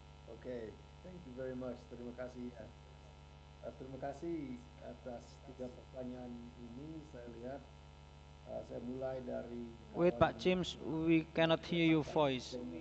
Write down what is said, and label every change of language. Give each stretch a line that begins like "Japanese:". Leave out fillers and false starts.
English: Oke, thank you very much.
Indonesian: Terima kasih ya. Terima kasih atas tiga pertanyaan ini. Saya lihat saya mulai dari
English: Wait, Pak
Indonesian: kawan
English: James, we cannot hear your voice.